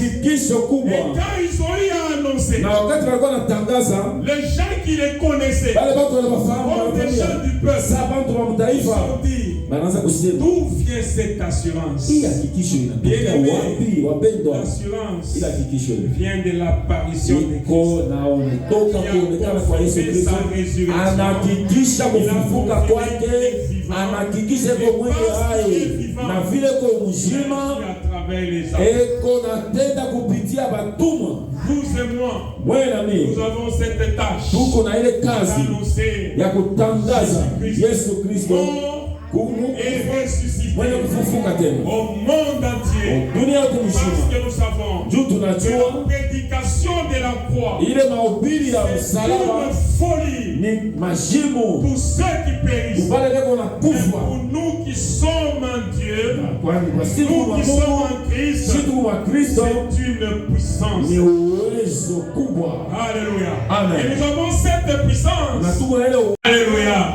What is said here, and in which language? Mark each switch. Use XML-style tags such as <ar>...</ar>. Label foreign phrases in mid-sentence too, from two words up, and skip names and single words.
<fr>Et quand ils ont eu à annoncer, les gens qui les connaissaient, comme des gens du peuple, ils ont dit, d'où vient cette assurance? Bien-aimé, l'assurance vient de l'apparition de Christ. Il a confirmé sa résurrection.</fr> <sw>Anahakikisha iko mwenye hai na vile kwa mzima eko natenda kupitia batumwa. Wewe na mimi</sw> <fr>nous avons cette tâche,</fr> <sw>tuko na ile kazi ya kutangaza Yesu Kristo mwenye kufufuka tena</sw> <fr>au monde entier,</fr> <sw>dunia yote</sw> <fr>parce que nous savons</fr> <sw>juu tunajua</sw> <fr>la prédication de la croix</fr> <sw>ile mahubiri ya msalaba</sw> <fr>folie</fr> <sw>ni majimu</sw> <fr>pour ceux qui périssent, pour nous qui sommes en Dieu, nous qui sommes en Christ, c'est une puissance. Alléluia. Amen. Et nous avons cette puissance. Alléluia.</fr>